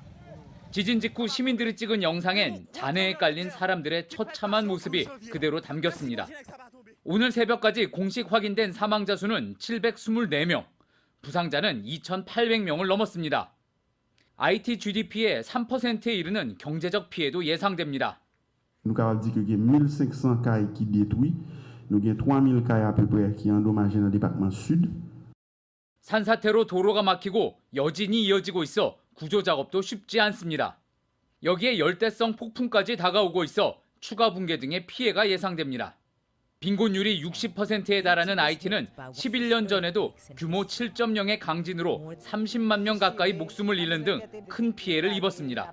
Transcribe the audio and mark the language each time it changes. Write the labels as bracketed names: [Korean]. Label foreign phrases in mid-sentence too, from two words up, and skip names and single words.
[Korean] 지진 직후 시민들이 찍은 영상엔 잔해에 깔린 사람들의 처참한 모습이 그대로 담겼습니다. 오늘 새벽까지 공식 확인된 사망자 수는 724명, 부상자는 2,800명을 넘었습니다. IT GDP의 3%에 이르는 경제적 피해도 예상됩니다. [French] Nous avons dit qu'il y a 1,500 cailles qui détruits, nous avons 3,000 cailles à peu près qui endommagées dans le département sud. [Korean] 산사태로 도로가 막히고 여진이 이어지고 있어 구조 작업도 쉽지 않습니다. 여기에 열대성 폭풍까지 다가오고 있어 추가 붕괴 등의 피해가 예상됩니다. 빈곤율이 60%에 달하는 IT는 11년 전에도 규모 7.0의 강진으로 30만 명 가까이 목숨을 잃는 등 큰 피해를 입었습니다.